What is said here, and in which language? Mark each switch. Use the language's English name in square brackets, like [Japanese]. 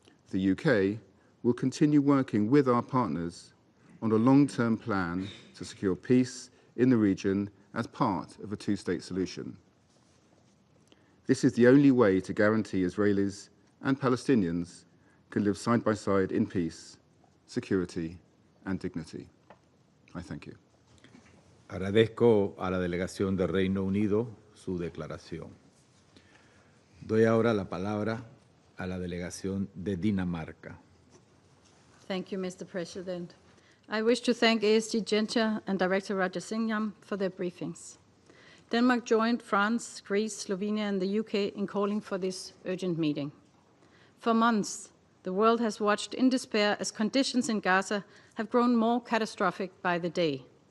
[English] The UK will continue working with our partners on a long-term plan to secure peace in the region as part of a two-state solution. This is the only way to guarantee Israelis and Palestinians can live side by side in peace, security, and dignity. I thank you. [Spanish] Agradezco a la delegación del Reino Unido su declaración. Doy ahora la palabra a la delegación de Dinamarca. [English] Thank you, Mr. President. I wish to thank ASG Genscher and Director Rajasingham for their briefings. Denmark joined France, Greece, Slovenia, and the UK in calling for this urgent meeting. For months, the world has watched in despair as conditions in Gaza have grown more catastrophic by the day.